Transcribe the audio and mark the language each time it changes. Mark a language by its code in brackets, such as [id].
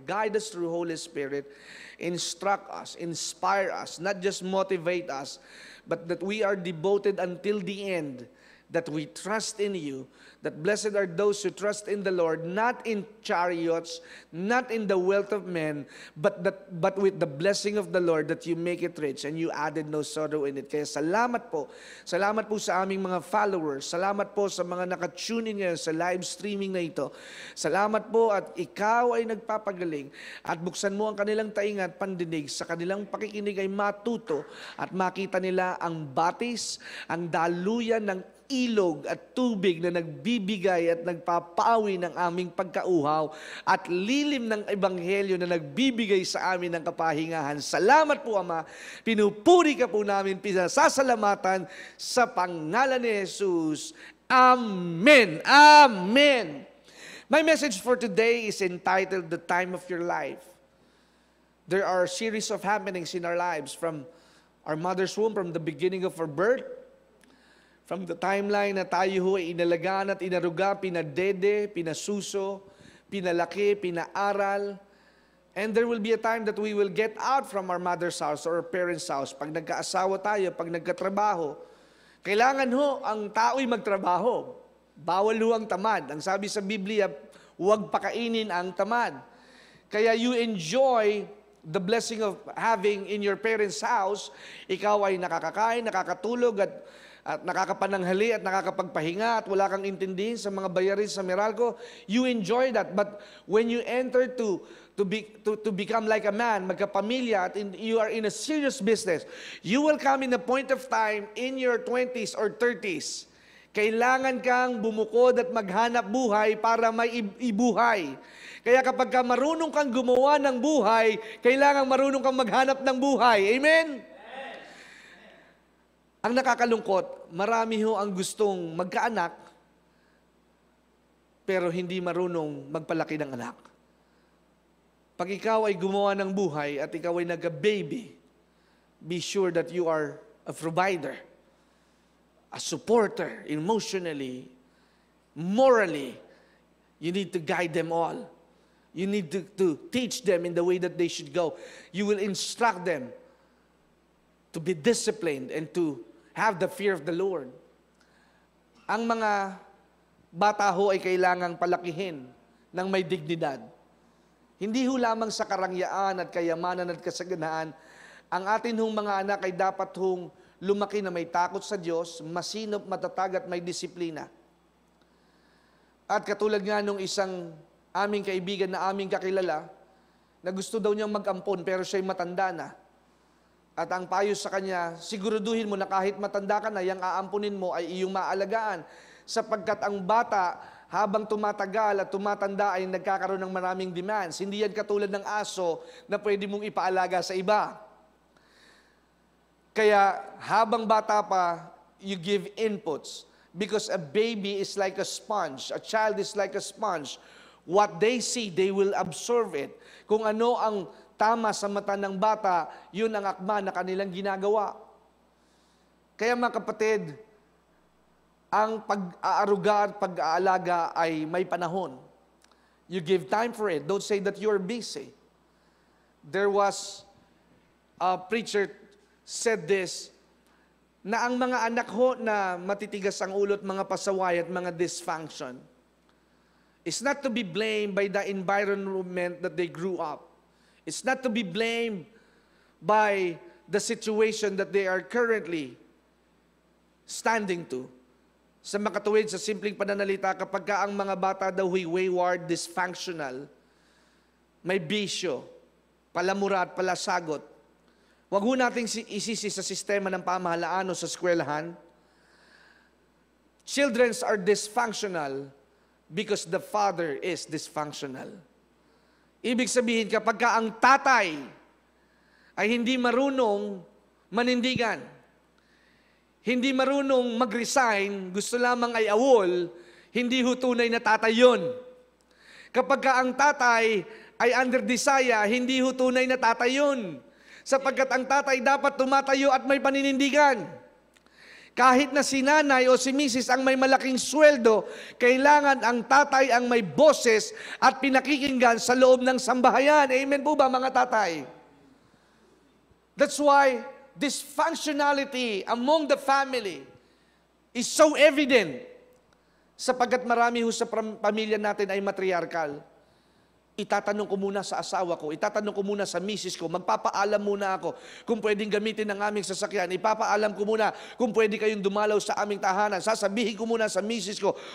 [en] Guide us through Holy Spirit. Instruct us, inspire us, not just motivate us, but that we are devoted until the end, that we trust in you, that blessed are those who trust in the Lord, not in chariots, not in the wealth of men, but with the blessing of the Lord, that you make it rich and you added no sorrow in it. [tl] Kaya salamat po sa aming mga followers, salamat po sa mga nakatune in ngayon sa live streaming na ito. Salamat po at ikaw ay nagpapagaling at buksan mo ang kanilang tainga at pandinig, sa kanilang pakikinig ay matuto at makita nila ang batis, ang daluyan ng ilog at tubig na nagbibigay at nagpapawi ng aming pagkauhaw at lilim ng ebanghelyo na nagbibigay sa amin ng kapahingahan. Salamat po, Ama. Pinupuri ka po namin, pinasasalamatan sa pangalan ni Jesus. [en] Amen. Amen. My message for today is entitled The Time of Your Life. There are a series of happenings in our lives from our mother's womb, from the beginning of our birth, from the timeline [tl] na tayo ho ay inalagaan at inaruga, pinadede, pinasuso, pinalaki, pinaaral. [en] And there will be a time that we will get out from our mother's house or our parents' house. [tl] Pag nagkaasawa tayo, pag nagkatrabaho, kailangan ho ang tao'y magtrabaho. Bawal ho ang tamad. Ang sabi sa Biblia, huwag pakainin ang tamad. [en] Kaya you enjoy the blessing of having in your parents' house. [tl] Ikaw ay nakakakain, nakakatulog at nakakapananghali at nakakapagpahinga at wala kang intindihin sa mga bayarin sa Meralco, [en] you enjoy that. But when you enter to become like a man, [tl] magkapamilya, at [en] you are in a serious business, you will come in a point of time in your 20s or 30s. [tl] Kailangan kang bumukod at maghanap buhay para may ibuhay. Kaya kapag marunong kang gumawa ng buhay, kailangan marunong kang maghanap ng buhay. Amen? Ang nakakalungkot, marami ho ang gustong magkaanak, pero hindi marunong magpalaki ng anak. Pag ikaw ay gumawa ng buhay at ikaw ay nagka-baby, [en] be sure that you are a provider, a supporter, emotionally, morally. You need to guide them all. You need to teach them in the way that they should go. You will instruct them to be disciplined and to have the fear of the Lord. [tl] Ang mga bata ho ay kailangang palakihin ng may dignidad. Hindi ho lamang sa karangyaan at kayamanan at kasaganaan, ang atin hong mga anak ay dapat hong lumaki na may takot sa Diyos, masinop, matatag at may disiplina. At katulad nga nung isang aming kaibigan na aming kakilala, na gusto daw niyang mag-ampon pero siya'y matanda na. At ang payo sa kanya, siguraduhin mo na kahit matanda ka na, yung aampunin mo ay iyong maalagaan. Sapagkat ang bata, habang tumatagal at tumatanda ay nagkakaroon ng maraming demands. Hindi yan katulad ng aso na pwede mong ipaalaga sa iba. Kaya habang bata pa, [en] you give inputs. Because a baby is like a sponge. A child is like a sponge. What they see, they will absorb it. [tl] Kung ano ang tama sa mata ng bata, yun ang akma na kanilang ginagawa. Kaya mga kapatid, ang pag-aaruga at pag-aalaga ay may panahon. [en] You give time for it. Don't say that you're busy. There was a preacher said this, [tl] na ang mga anak ho na matitigas ang ulo at mga [en] pasaway at mga dysfunction is not to be blamed by the environment that they grew up. It's not to be blamed by the situation that they are currently standing to. [tl] Sa makatuwid, sa simpleng pananalita, kapag ka ang mga bata daw wayward, dysfunctional, may bisyo, palamura at palasagot, huwag ho nating isisi sa sistema ng pamahalaan o sa eskwelahan. [en] Children are dysfunctional because the father is dysfunctional. [tl] Ibig sabihin, kapag ka ang tatay ay hindi marunong manindigan, hindi marunong mag-resign, gusto lamang ay awol, hindi ho tunay na tatay yun. Kapag ka ang tatay ay under desire, hindi ho tunay na tatay yun. Sapagkat ang tatay dapat tumatayo at may paninindigan. Kahit na si nanay o si misis ang may malaking sweldo, kailangan ang tatay ang may boses at pinakikinggan sa loob ng sambahayan. Amen po ba mga tatay? [en] That's why dysfunctionality among the family is so evident. [tl] Sapagkat marami ho sa pamilya natin ay matriarkal. Itatanong ko muna sa asawa ko, itatanong ko muna sa misis ko, magpapaalam muna ako kung pwedeng gamitin ng aming sasakyan, ipapaalam ko muna kung pwede kayong dumalaw sa aming tahanan, sasabihin ko muna sa misis ko.